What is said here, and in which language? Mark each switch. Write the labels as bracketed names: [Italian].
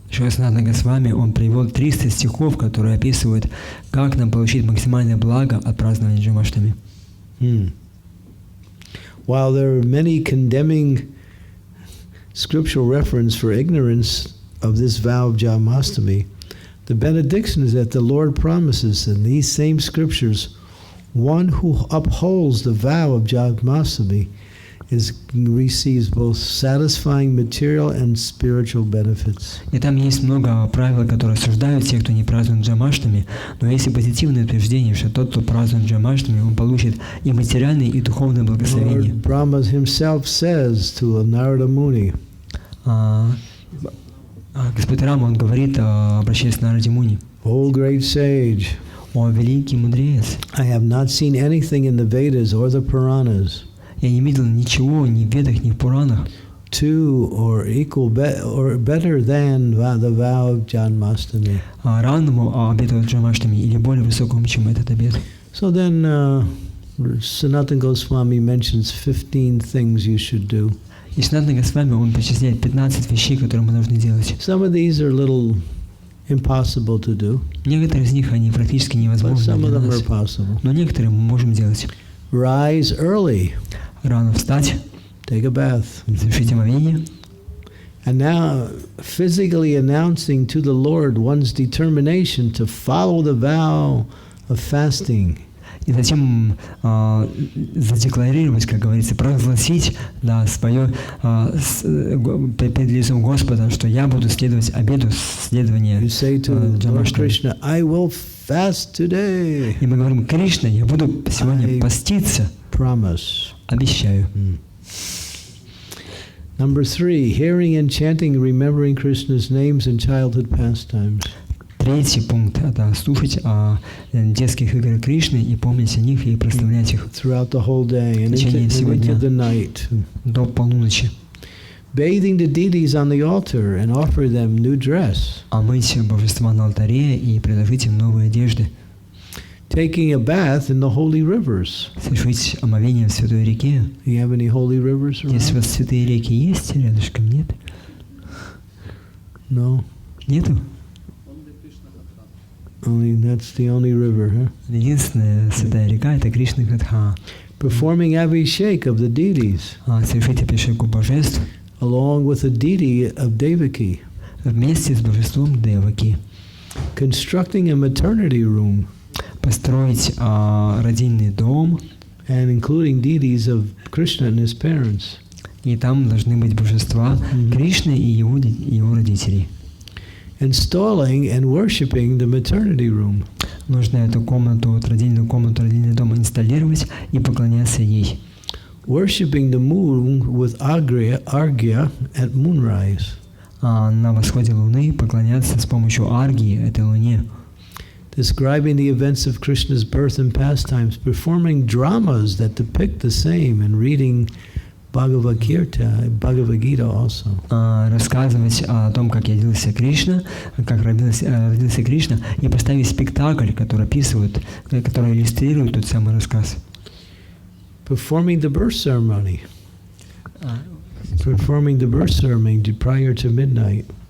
[Russian] Санатана Госвами, он привел 300 стихов, которые описывают, как нам получить максимальное благо от празднования Джанмаштами. [English] While there are many condemning scriptural reference for ignorance of this vow of Janmastami, the benediction is that the Lord promises in these same scriptures, one who upholds the vow of Janmastami receives both satisfying material and spiritual benefits. [Russian] И там есть много правил, которые осуждают тех, кто не празднует Джанмаштами, но есть и позитивное утверждение, что тот, кто празднует Джанмаштами, он получит и материальные, и духовные благословения. [English] Lord Brahma himself says to Narada Muni, [Russian] Господь Рама, он говорит, обращаясь к Нараде Муни: [English] O great sage, [Russian] «О великий мудрец, [English] I have not seen anything in the Vedas or the Puranas [Russian] я не видел ничего ни в Ведах, ни в Пуранах, [English] to or equal or better than the vow of Janmastami. [Russian] равному обету Джанмаштами или более высокому, чем этот обет». [English] So then Sanatana Goswami mentions 15 things you should do. [Russian] И Санатана Госвами, он перечисляет 15 вещей, которые мы должны делать. [English] Some of these are a little impossible to do, [Russian] Некоторые из них, они практически [English] but [Russian] невозможны [English] some of [Russian] для [English] them are [Russian] нас, [English] possible. [Russian] но некоторые мы можем делать. [English] Rise early, [Russian] Рано встать, [English] take a bath. [Russian] совершить омовение, [English] And now, physically announcing to the Lord one's determination to follow the vow of fasting. [Russian] и затем задекларировать, как говорится, провозгласить, да, свое перед лицом Господа, что я буду следовать обету следования [English] You say to Lord [Russian] Джанмаштами. [English] Krishna, I will fast today. [Russian] И мы говорим: Кришна, я буду сегодня поститься, [English] Promise. [Russian] обещаю. [English] Number 3, hearing and chanting and remembering Krishna's names and childhood pastimes. [Russian] Третий пункт – это слушать о детских играх Кришны и помнить о них и прославлять их [English] Throughout the whole day and into the night. [Russian] до полуночи. [English] Bathing the deities on the altar and offer them new dress. [Russian] Омыть божества на алтаре и предложить им новые одежды. [English] Taking a bath in the holy rivers. [Russian] Совершить омовение в святой реке. [English] You have any holy rivers around? [Russian] Если у вас святые реки есть рядышком, нет? [English] No? [Russian] Нету? [English] Only Krishna Katha. Only that's the only river, huh? [Russian] Единственная святая река – это Кришна Катха. [English] Performing abhishek of the deities [Russian] Совершить абхишеку божеств [English] along with the deity of Devaki. [Russian] вместе с божеством Деваки. [English] Constructing a maternity room [Russian] Построить родильный дом, [English] and including deities of Krishna and his parents. [Russian] и там должны быть божества Кришны и его родителей. [English] Installing and worshipping the maternity room. [Russian] Нужно эту комнату, родильный дом инсталлировать и поклоняться ей. [English] Worshipping the moon with arghya at moonrise. [Russian] На восходе луны поклоняться с помощью аргии, этой луне. [English] Describing the events of Krishna's birth and pastimes, performing dramas that depict the same, and reading Bhagavad Gita also. [Russian] Рассказывать о том, как родился Кришна, как родился Кришна, и поставить спектакль, который описывает, который иллюстрирует тот самый рассказ. [English] Performing the birth ceremony. Performing the birth ceremony prior to midnight.